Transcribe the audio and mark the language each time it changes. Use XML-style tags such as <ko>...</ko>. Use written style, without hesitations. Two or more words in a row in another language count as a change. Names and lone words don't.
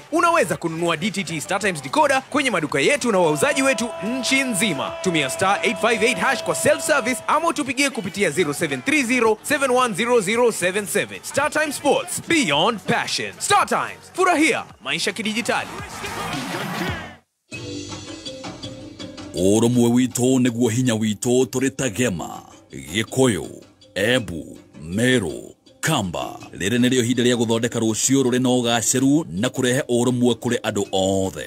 <sw>Unaweza kununua DTT Star Times Decoder kwenye maduka yetu na wauzaji wetu nchi nzima. Tumia *858# kwa</sw> <en>self service</en> <sw>ama tupigie kupitia 0730710077.</sw> <en>Star Times Sports, beyond passion.</en> <sw>Star Times, furahia maisha kidijitali.</sw> <ki>Urumwe witũ nĩguo hinya witũ tũrĩtagema. Gĩkũyũ, Embu, Meru, Kamba. Rĩrĩ nĩrĩo ihinda rĩa gũthondeka rũciũ rũrĩ na ũgacĩru na kũrehe ũrũmwe kũrĩ andũ othe.</ki>